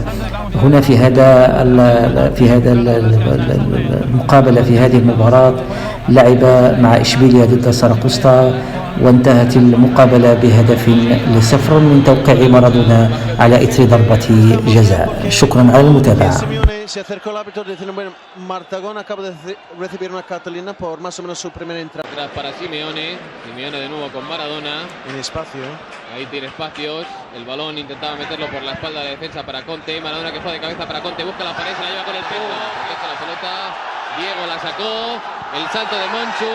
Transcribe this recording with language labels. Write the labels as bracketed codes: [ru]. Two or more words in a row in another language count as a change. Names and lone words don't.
[ar] هنا في هذا المقابلة، في هذه المباراة، لعب مع إشبيليا ضد ساراغوسا، وانتهت المقابلة ب1-0 من توقيع مارادونا على إثر ضربة جزاء. شكرا على المتابعة. [es] Se acercó el árbitro diciendo, bueno, Martagón acaba de recibir una cartulina por más o menos su primera entrada. Atrás para Simeone, Simeone de nuevo con Maradona. En espacio. Ahí tiene espacios, el balón intentaba meterlo por la espalda de la defensa para Conte. Maradona que fue de cabeza para Conte, busca la pared, se la lleva con el pecho. Deja la pelota, Diego la sacó, el salto de Monchu.